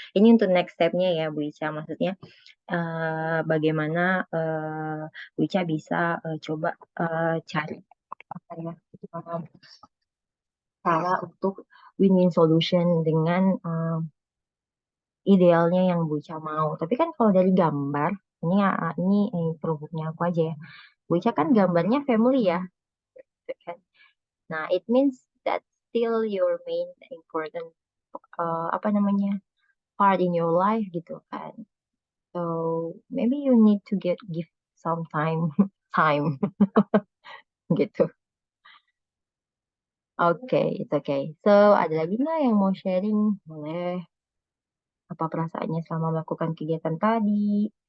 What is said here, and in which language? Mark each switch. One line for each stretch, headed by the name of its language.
Indonesian: Ini untuk next step- nya ya Bu Ica. Maksudnya bagaimana Bu Ica bisa coba cari apa ya cara untuk win-win solution dengan idealnya yang Bu Ica mau. Tapi kan kalau dari gambar, ini produknya aku aja ya. Bu Ica kan gambarnya family ya, gitu kan.
English: Nah, it means that still your main important
Indonesian: apa namanya
English: part in your life
Indonesian: gitu kan.
English: So maybe you need to give some time time
Indonesian: gitu.
English: Oke, it's okay.
Indonesian: So ada lagi nggak yang mau sharing? Boleh. Apa perasaannya selama melakukan kegiatan tadi?